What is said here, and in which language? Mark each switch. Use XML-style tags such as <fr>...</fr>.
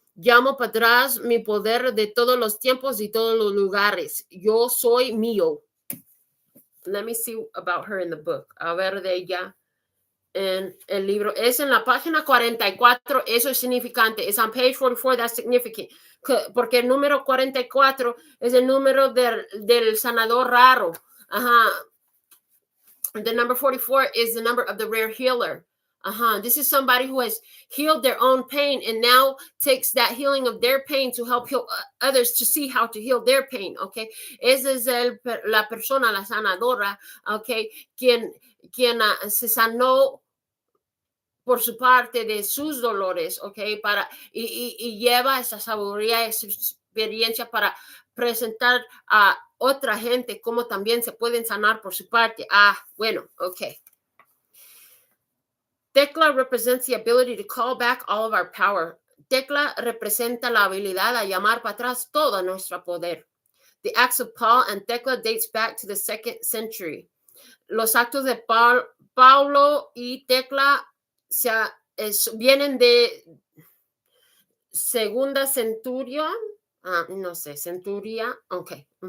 <es>Llamo para atrás mi poder de todos los tiempos y todos los lugares. Yo soy mío.</es> <en>Let me see about her in the book.</en> <es>A ver de ella. En el libro es en la página 44, eso es significante.</es> <en>It's on page 44, that's significant.</en> <es>Porque el número 44 es el número del sanador raro.</es> <en>The number 44 is the number of the rare healer. This is somebody who has healed their own pain and now takes that healing of their pain to help heal others to see how to heal their pain, okay?</en> <es>Esa es la persona, la sanadora, okay? Quien se sanó por su parte de sus dolores, okay? Y lleva esa sabiduría, esa experiencia para presentar a otra gente cómo también se pueden sanar por su parte. Bueno, okay.</es> <en>Thecla represents the ability to call back all of our power.</en> <es>Thecla representa la habilidad a llamar para atrás todo nuestro poder.</es> <en>The acts of Paul and Thecla dates back to the 2nd century.</en> <es>Los actos de Paulo y Thecla vienen de segunda centuria. Centuria. Okay.</es>